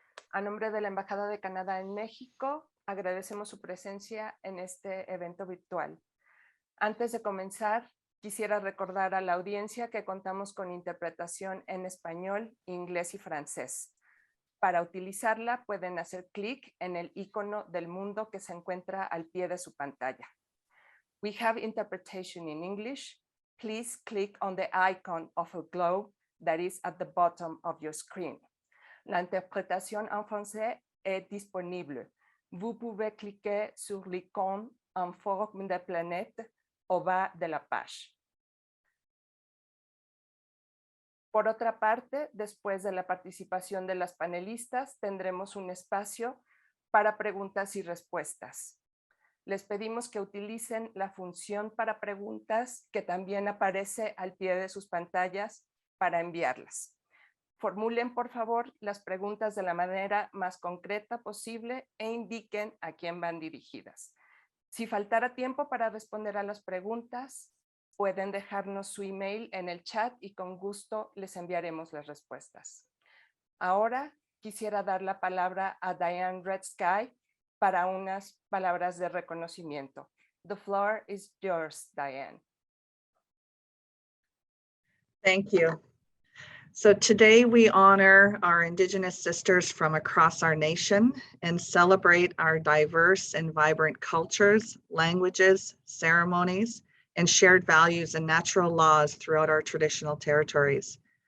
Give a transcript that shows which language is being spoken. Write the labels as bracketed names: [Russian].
[Spanish] A nombre de la Embajada de Canadá en México, agradecemos su presencia en este evento virtual. Antes de comenzar, quisiera recordar a la audiencia que contamos con interpretación en español, inglés y francés. Para utilizarla, pueden hacer clic en el icono del mundo que se encuentra al pie de su pantalla. [English] We have interpretation in English. Please click on the icon of a globe that is at the bottom of your screen. [French] La interprétation en français est disponible. Vous pouvez cliquer sur l'icône en forme de planète au bas de la page. [Spanish] Por otra parte, después de la participación de las panelistas, tendremos un espacio para preguntas y respuestas. Les pedimos que utilicen la función para preguntas que también aparece al pie de sus pantallas para enviarlas. Formulen, por favor, las preguntas de la manera más concreta posible e indiquen a quién van dirigidas. Si faltara tiempo para responder a las preguntas, pueden dejarnos su email en el chat y con gusto les enviaremos las respuestas. Ahora quisiera dar la palabra a Diane Redsky para unas palabras de reconocimiento. [English] The floor is yours, Diane. Thank you. So today we honor our Indigenous sisters from across our nation and celebrate our diverse and vibrant cultures, languages, ceremonies, and shared values and natural laws throughout our traditional territories.